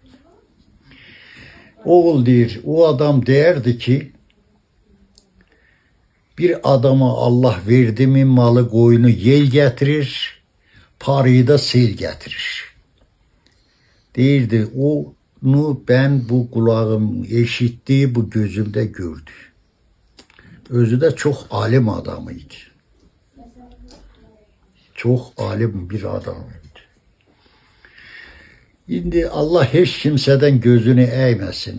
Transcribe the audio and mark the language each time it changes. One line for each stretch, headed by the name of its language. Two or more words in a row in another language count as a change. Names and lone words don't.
Azerbaijani: Oğul deyir, o adam deyərdi ki, bir adama Allah verdi mi malı qoyunu yel gətirir, parayı da sel gətirir. Deyirdi, onu
Turkish: ben bu kulağım eşitti,
Azerbaijani: bu gözümde gördü.
Turkish: Özü de çok alim adamıydı. Çok alim bir adamıydı. Şimdi Allah hiç kimseden gözünü eğmesin.